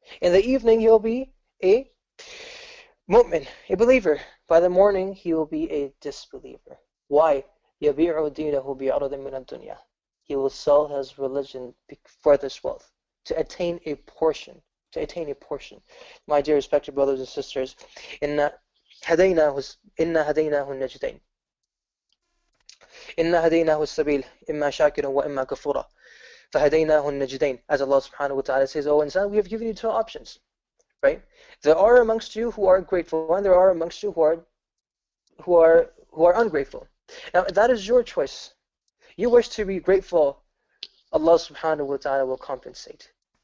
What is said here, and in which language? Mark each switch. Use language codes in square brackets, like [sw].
[en] In the evening, he'll be a mu'min, a believer. By the morning, he will be a disbeliever. Why? [ar] يَبِيعُ دِينَهُ بِعَرَضٍ مِنَ الدُّنْيَا. [en] He will sell his religion for this wealth, to attain a portion. My dear respected brothers and sisters, [ar] إِنَّا هَدَيْنَاهُ النَّجْدَيْنِ إِنَّا هَدَيْنَاهُ السَّبِيلَ إِمَّا شَاكِرًا وَإِمَّا كَفُورًا فَهَدَيْنَاهُ النَّجْدَيْنِ. [en] As Allah subhanahu wa ta'ala says, "O insan, we have given you two options." Right? There are amongst you who are grateful, and there are amongst you who are ungrateful. Now that is your choice. You wish to be grateful, Allah subhanahu wa ta'ala will compensate.